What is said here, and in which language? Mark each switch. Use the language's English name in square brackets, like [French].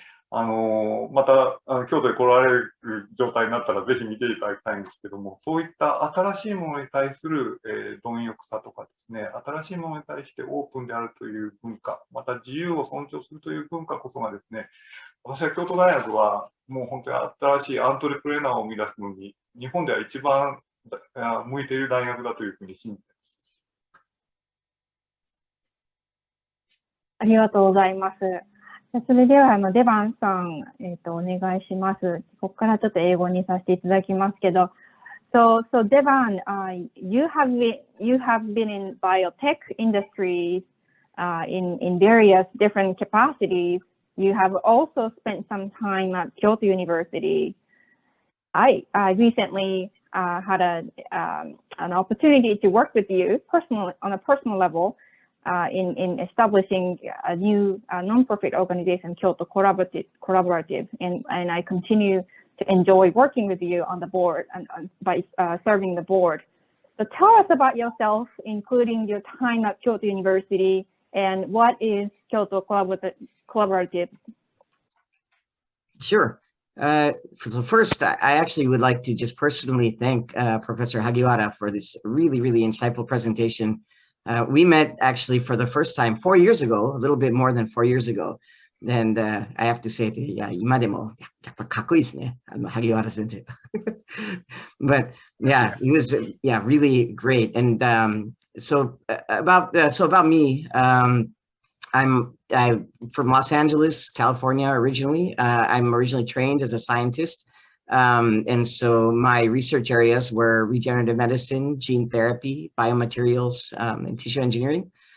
[Japanese] また京都に来られる状態になったらぜひ見ていただきたいんですけども、そういった新しいものに対する、貪欲さとかですね、新しいものに対してオープンであるという文化、また自由を尊重するという文化こそがですね、私は京都大学はもう本当に新しいアントレプレーナーを生み出すのに、日本では一番向いている大学だというふうに信じています。ありがとうございます。それではデバンさん、お願いします。ここからちょっと英語にさせていただきますけど、 [English] So Devan, you have been in biotech industries in various different capacities. You have also spent some time at Kyoto University. I recently had an opportunity to work with you on a personal level in establishing a new non-profit organization, Kyoto Collaborative, and I continue to enjoy working with you on the board and by serving the board. So tell us about yourself, including your time at Kyoto University, and what is Kyoto Collaborative? Sure. So first, I actually would like to just personally thank Professor Hagiwara for this really, really insightful presentation. We met actually for the first time 4 years ago, a little bit more than 4 years ago. And I have to say, [Japanese] いや、今でもやっぱかっこいいですね。萩原先生。 [English] But yeah, he was yeah, really great. And so about me, I'm from Los Angeles, California originally. I'm originally trained as a scientist. And so my research areas were regenerative medicine, gene therapy, biomaterials, and tissue engineering.